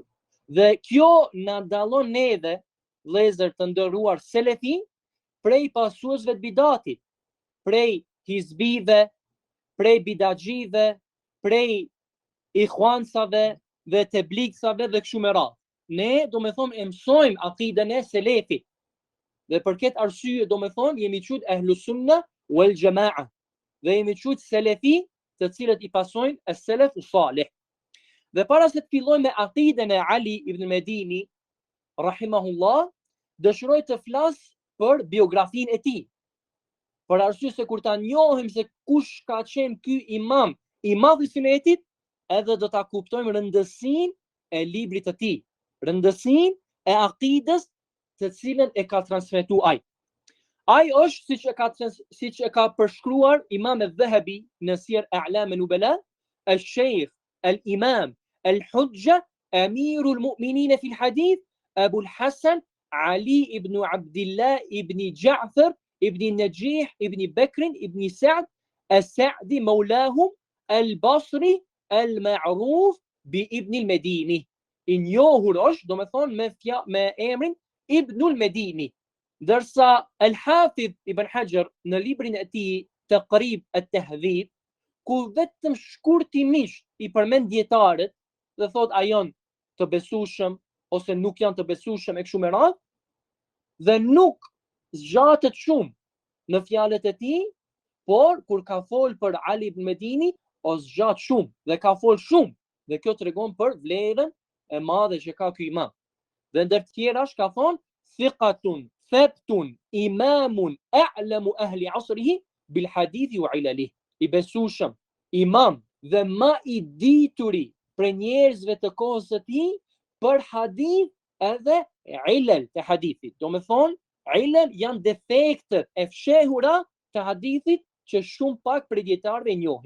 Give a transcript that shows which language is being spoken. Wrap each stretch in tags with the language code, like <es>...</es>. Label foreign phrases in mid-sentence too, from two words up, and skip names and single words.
<sq>Dhe kjo na dallon neve, vëllezër të nderuar selefi, prej pasuesve të bidatit, prej hizbive, prej bidaxhive, prej ikhwansave dhe tebliksave dhe kështu me radhë. Ne do me thonë e mësojmë akiden e selefit. Dhe për këtë arsye do me thonë jemi qut</sq> <ar>أهل السنة والجماعة.</ar> <sq>Dhe jemi qut selefi, të cilët i pasojnë</sq> <ar>السلف الصالح.</ar> <sq>Dhe para se të fillojmë me akiden e Ali ibn Medini rahimahullah, dëshiroj të flas për biografinë e tij. Për arsye se kur ta njohim se kush ka qenë ky imam i madh i sunetit, edhe do ta kuptojmë rëndësinë e librit të tij, rëndësinë e akidës të cilën e ka transmetuar ai. Ai është siç e ka përshkruar Imam al-Dhahabi në Sir A'lam an-Nubala,</sq> <ar>الشيخ الإمام الحجة أمير المؤمنين في الحديث أبو الحسن علي بن عبد الله بن جعفر بن نجيح بن بكر بن سعد السعدي مولاهم البصري المعروف بابن المديني.</ar> <sq>I njohur është, do me thonë, me emrin Ibnul Medini. Ndërsa Al-Hafidh Ibn Hajar në librin e tij Taqrib at-Tahdhib, ku vetëm shkurtimisht i përmend dietarët dhe thot a janë të besueshëm ose nuk janë të besueshëm e kështu me radhë, dhe nuk zgjatet shumë në fjalët e tij, por kur ka fol për Ali ibn Medini, o zgjat shumë dhe ka fol shumë, dhe kjo tregon për vlerën e madhe që ka ky imam. Dhe ndër të tjera ka thonë</sq> <ar>ثقة ثبت إمام أعلم أهل عصره بالحديث وعلله.</ar> <sq>I besueshëm, imam dhe më i dituri për njerëzve të kohës së tij për hadith edhe ilal të hadithit. Do me thonë, ilal janë defektet e fshehura të hadithit që shumë pak për dietarëve e njohin.</sq>